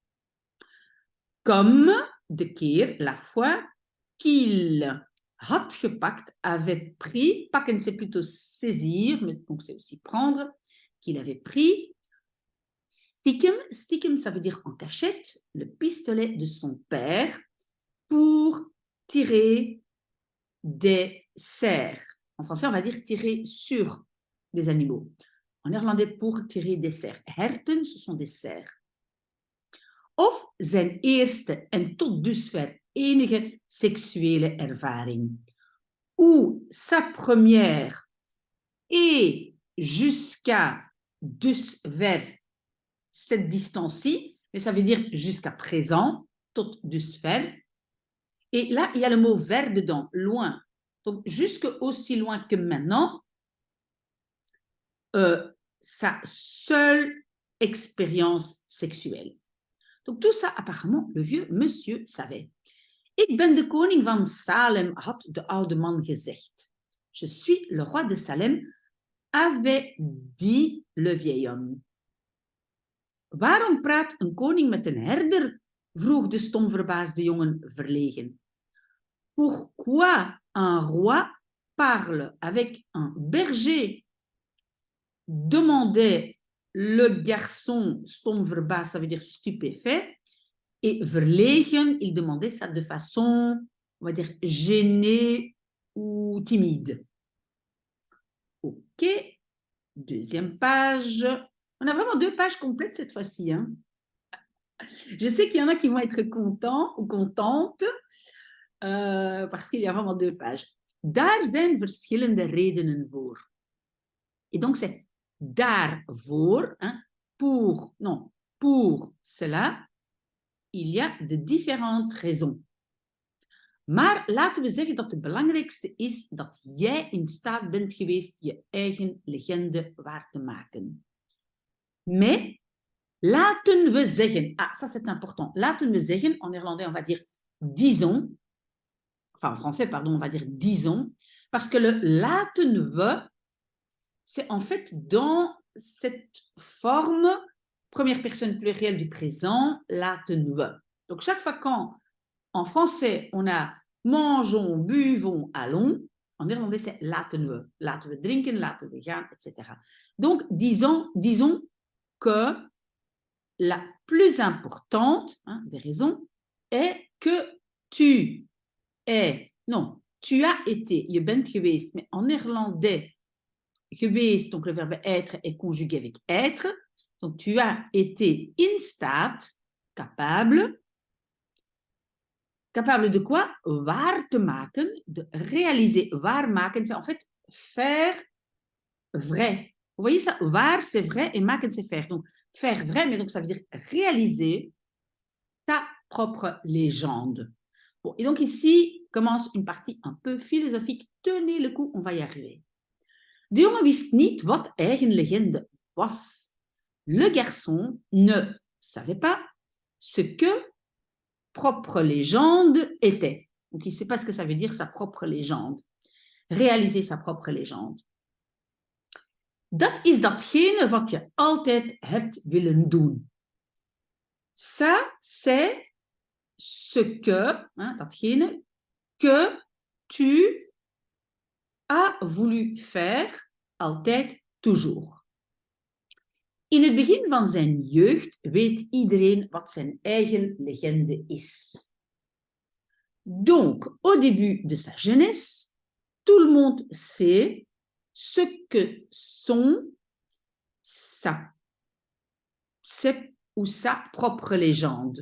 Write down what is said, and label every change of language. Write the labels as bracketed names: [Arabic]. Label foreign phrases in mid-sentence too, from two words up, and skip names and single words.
[French] Comme [Dutch] de keer, [French] la fois, qu'il [Dutch] had gepakt, [French] avait pris, pakken c'est plutôt saisir, mais donc c'est aussi prendre, qu'il avait pris, stiekem ça veut dire en cachette, le pistolet de son père pour tirer des cerfs. En français, on va dire tirer sur des animaux. En néerlandais, pour tirer des cerfs. Herten, ce sont des cerfs. [Dutch] Of zijn eerste en tot dusver enige seksuele ervaring. [French] Ou sa première et jusqu'à dusver, cette distance-ci, mais ça veut dire jusqu'à présent, [Dutch] tot dusver. [French] Et là, il y a le mot vers dedans, loin. Donc, jusque aussi loin que maintenant, sa seule expérience sexuelle. Donc, tout ça, apparemment, le vieux monsieur savait. [Dutch] Ik ben de koning van Salem, had de oude man gezegd. [French] Je suis le roi de Salem, avait dit le vieil homme. [Dutch] Waarom praat een koning met een herder? Vroeg de stom verbaasde jongen verlegen. [French] Pourquoi un roi parle avec un berger? Demandait le garçon, [Dutch] stom verbaasd, [French] ça veut dire stupéfait, et verlegen, il demandait ça de façon, on va dire, gênée ou timide. Ok, deuxième page. On a vraiment 2 pages complètes cette fois-ci. Hein. Je sais qu'il y en a qui vont être contents ou contentes, parce qu'il y a vraiment 2 pages. [Dutch] Daar zijn verschillende redenen voor. [French] Et donc c'est daarvoor, hein, pour cela, il y a de différentes raisons. [Dutch] Maar laten we zeggen dat het belangrijkste is dat jij in staat bent geweest je eigen legende waar te maken. [French] Mais, [Dutch] laten we zeggen, [French] ça c'est important, [Dutch] laten we zeggen, [French] en néerlandais on va dire disons, enfin en français pardon, on va dire disons, parce que le [Dutch] laten we, [French] c'est en fait dans cette forme, première personne plurielle du présent, [Dutch] laten we. [French] Donc, chaque fois qu'en français, on a mangeons, buvons, allons, en néerlandais, c'est [Dutch] laten we. Laten we drinken, laten we gaan, [French] etc. Donc, disons que la plus importante des raisons est que tu as été, [Dutch] je bent geweest, [French] mais en néerlandais, geweest, donc le verbe être est conjugué avec être. Donc, tu as été [Dutch] in staat, [French] capable. Capable de quoi? [Dutch] Waar te maken, [French] de réaliser. [Dutch] Waar maken, [French] c'est en fait faire vrai. Vous voyez ça? Waar, c'est vrai et maken, c'est faire. Donc, faire vrai, mais donc ça veut dire réaliser ta propre légende. Bon, et donc ici commence une partie un peu philosophique. Tenez le coup, on va y arriver. [Dutch] De jongen wist niet wat eigen legende was. [French] Le garçon ne savait pas ce que propre légende était. Donc, il ne sait pas ce que ça veut dire, sa propre légende. Réaliser sa propre légende. [Dutch] Dat is datgene wat je altijd hebt willen doen. [French] Ça, c'est ce que, datgene, que tu as voulu faire, [Dutch] altijd, toujours. In het begin van zijn jeugd weet iedereen wat zijn eigen legende is. [French] Donc, au début de sa jeunesse, tout le monde sait ce que sont sa propre légende.